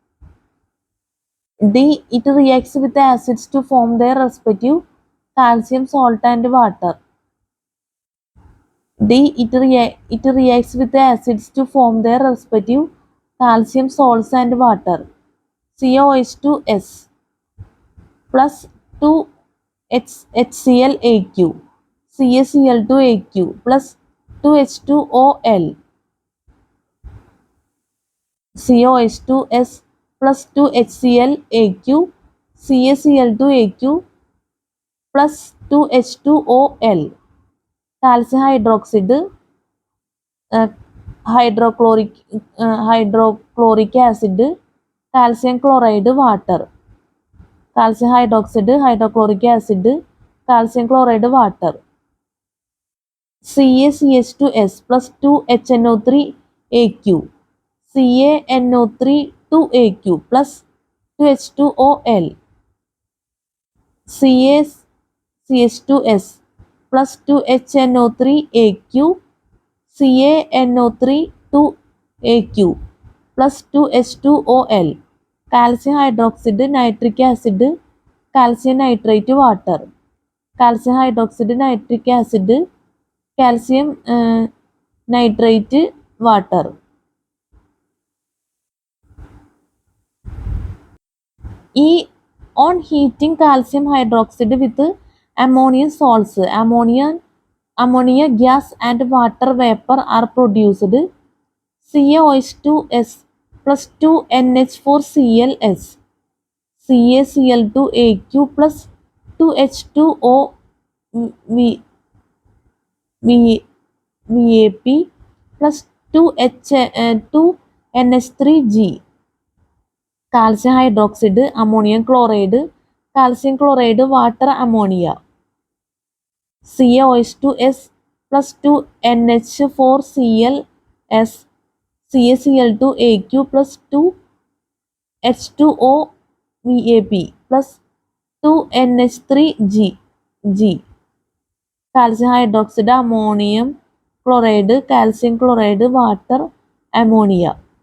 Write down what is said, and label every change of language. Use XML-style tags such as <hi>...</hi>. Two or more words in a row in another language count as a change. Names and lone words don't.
<en>D. It reacts with acids to form their respective calcium salt and water. D. It reacts with acids to form their respective calcium salts and water. CaOH2S plus 2 HClAq, CaCl2Aq plus 2H2OL, CaOH2S plus 2 HClAq, CaCl2Aq plus 2 H2OL, calcium hydroxide, hydrochloric acid, calcium chloride, water. Calcium hydroxide, hydrochloric acid, calcium chloride, water. CaCH2S plus 2 HNO3Aq, CaNO3 2Aq plus 2 H2OL, CaCH2S plus 2 HNO3Aq, CaNO3 2Aq plus 2 H2OL, calcium hydroxide, nitric acid, calcium nitrate, water. Calcium hydroxide, nitric acid, calcium nitrate, water. E. On heating calcium hydroxide with ammonium salts, ammonia gas and water vapor are produced. CaOH2S plus 2 NH4Cls, CaCl2Aq plus 2 H2O VAP plus 2 NH3G, calcium hydroxide, ammonium chloride, calcium chloride, water, ammonia. CaOH2S plus 2 NH4Cls, CaCl2Aq plus 2 H2O VAP plus 2 NH3G, calcium hydroxide, ammonium chloride, calcium chloride, water, ammonia.</en>